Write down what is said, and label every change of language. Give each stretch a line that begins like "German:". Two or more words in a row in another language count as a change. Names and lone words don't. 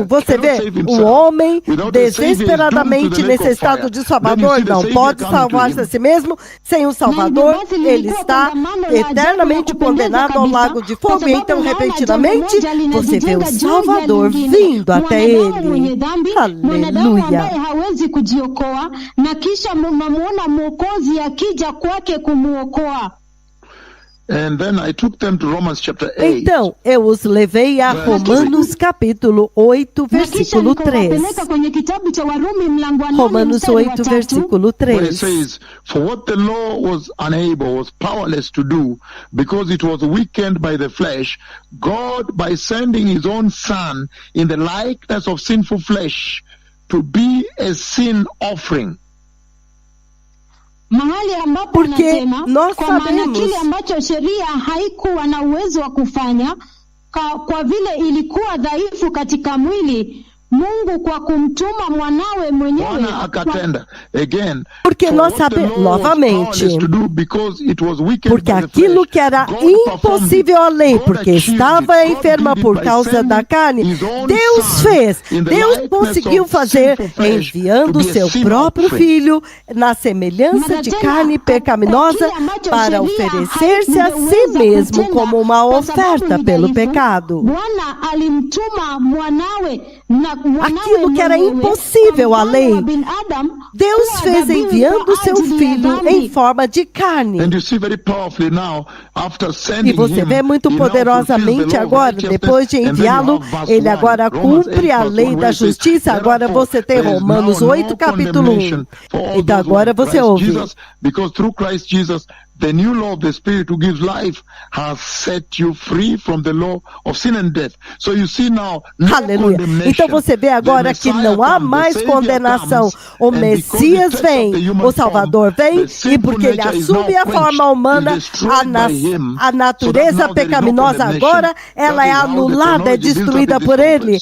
Portuguese: Você vê, o homem desesperadamente necessitado de Salvador não pode salvar-se a si mesmo. Sem um Salvador, ele está eternamente condenado ao lago de fogo. E então, repentinamente, você vê o Salvador vindo até ele. Aleluia.
Swahili: Mwokozi akija kwake kumuokoa.
Portuguese: Então, eu os levei a Romanos capítulo 8, versículo 3. Romanos 8, versículo 3.
English: Says, for what the law was unable, was powerless to do, because it was weakened by the flesh, God, by sending his own Son in the likeness of sinful flesh, to be a sin offering.
Swahili: Mahali ambapo
Portuguese: porque nós
Swahili: kwa maana
Portuguese: sabemos
Swahili: kile ambacho sheria haikuwa na uwezo wa kufanya kwa vile ilikuwa dhaifu katika mwili, Mungu kwa kumtuma mwanawe mwenyewe. Bwana akatenda.
English: Again,
Portuguese: porque nós sabemos novamente, porque aquilo que era impossível à lei, porque estava enferma por causa da carne, Deus fez. Deus conseguiu fazer enviando seu próprio filho na semelhança de carne pecaminosa para oferecer-se a si mesmo como uma oferta pelo pecado.
Swahili: Bwana alimtuma mwanawe na
Portuguese: aquilo que era impossível à lei, Deus fez enviando seu filho em forma de carne. E você vê muito poderosamente agora, depois de enviá-lo, ele agora cumpre a lei da justiça. Agora você tem Romanos 8, capítulo 1. Então agora você ouve.
English: The new law of the Spirit who gives life has set you free from the law of sin and death. So you see now, no
Portuguese: Aleluia. Então você vê agora que não há mais condenação. O Messias vem, o Salvador vem, e porque ele assume a forma humana, a natureza pecaminosa agora, ela é anulada, é destruída por ele.